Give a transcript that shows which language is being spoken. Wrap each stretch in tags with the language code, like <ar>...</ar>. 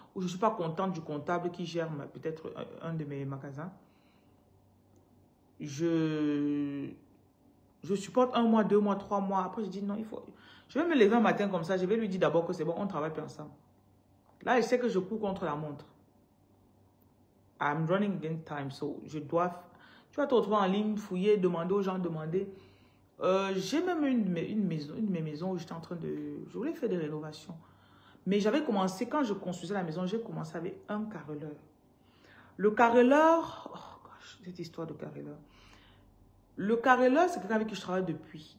<fr>où je ne suis pas contente du comptable qui gère peut-être un de mes magasins. Je supporte 1 mois, 2 mois, 3 mois. Après, je dis non, il faut... Je vais me lever un matin comme ça. Je vais lui dire d'abord que c'est bon, on travaille plus ensemble. Là, je sais que je cours contre la montre.</fr> <en>I'm running against time, so</en> <fr>je dois... Tu vas te retrouver en ligne, fouiller, demander aux gens, demander. J'ai même une de mes maisons où j'étais en train de... Je voulais faire des rénovations. Mais j'avais commencé, quand je construisais la maison, j'ai commencé avec un carreleur. Le carreleur...</fr> <en>Oh gosh,</en> <fr>cette histoire de carreleur. Le carreleur, c'est quelqu'un avec qui je travaille depuis.</fr>